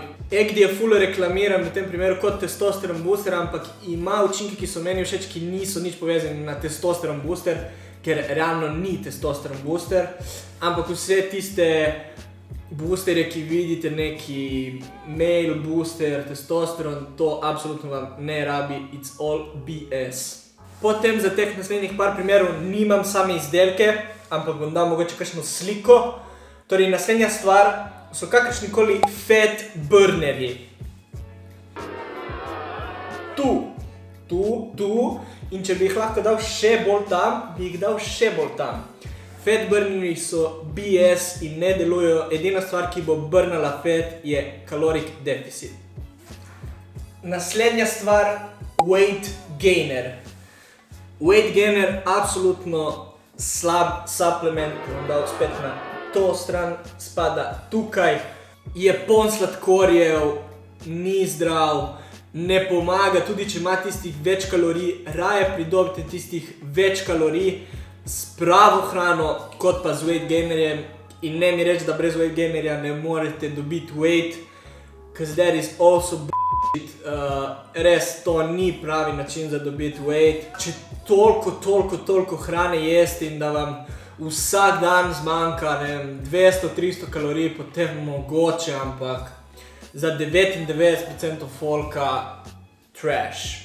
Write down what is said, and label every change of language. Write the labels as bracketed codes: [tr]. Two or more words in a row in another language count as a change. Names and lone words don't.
[sl] Egdi je ful reklamiran v tem primeru kot testosteron booster, ampak ima učinki, ki so meni všeč, ki niso nič povezani na testosteron booster, ker realno ni testosteron booster, ampak vse tiste boosterje, ki vidite, neki male booster, testosteron, to absolutno vam ne rabi, [en] it's all BS. [sl] Potem za teh naslednjih par primerov nimam same izdelke, ampak bom dal mogoče kakšno sliko. Torej, naslednja stvar so kakršnikoli fat burnerji. Tu, in če bi jih lahko dal še bolj tam, bi jih dal še bolj tam. Fat burnerji so BS in ne delujejo, edina stvar, ki bo burnala fat, je [en] caloric deficit. [sl] Naslednja stvar, [en] weight gainer. Weight gainer, [sl] absolutno slab supplement, bom dal spet na to stran, spada tukaj, je poln sladkorjev, ni zdrav, ne pomaga, tudi če ima tistih več kalorij, raje pridobite tistih več kalorij s pravo hrano, kot pa z [en] weight gainerjem. [sl] In ne mi reči, da brez [en] weight gainerja [sl] ne morete dobiti weight, [en] cause that is also [sl] res to ni pravi način za dobiti weight. Če toliko hrane jeste in da vam vsak dan zmanjka 200-300 kalorij, potem mogoče, ampak za 99% folka trash.